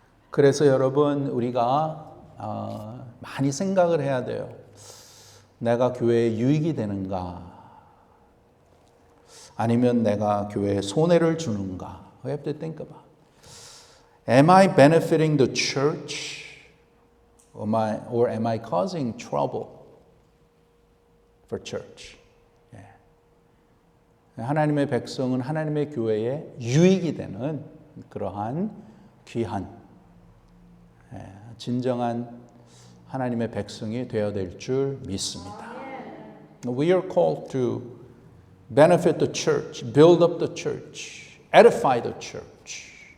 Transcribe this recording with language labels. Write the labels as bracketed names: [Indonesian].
[Korean] 그래서 여러분 우리가 많이 생각을 해야 돼요. 내가 교회에 유익이 되는가? 아니면 내가 교회에 손해를 주는가? [English] We have to think about. Am I benefiting the church? Or am I causing trouble for church? [Korean] 하나님의 백성은 하나님의 교회에 유익이 되는 그러한 귀한 진정한 하나님의 백성이 되어야 될 줄 믿습니다. [English] We are called to benefit the church, build up the church, edify the church.